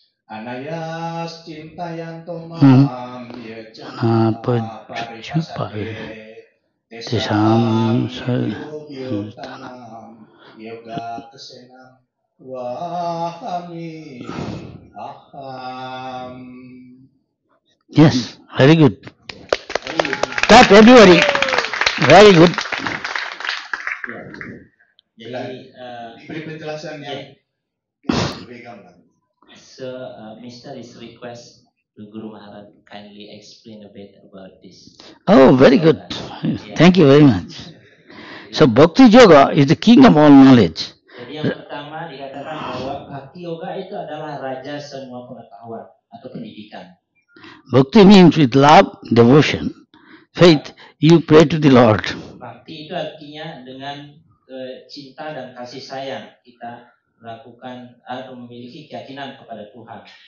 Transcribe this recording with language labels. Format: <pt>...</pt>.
<sa>Anayas cintayanto mam ya jana paripasade tesam yoga tanam yoga kesenam wahami aham.</sa> <en>Yes, very good. Clap everybody. Very good.</en> <id>Jadi, Diberi penjelasan yang lebih gamblang.</id> <en>so Mr. is request to Guru Maharaj kindly explain a bit about this. Oh, very good. Thank you very much. So Bhakti Yoga is the king of all knowledge.</en> <id>Jadi yang pertama dikatakan bahwa Bhakti Yoga itu adalah raja semua pengetahuan atau pendidikan.</id> <en>Bhakti means with love, devotion, faith, you pray to the Lord.</en> <id>Bhakti itu artinya dengan cinta dan kasih sayang kita melakukan atau memiliki keyakinan kepada Tuhan.</id>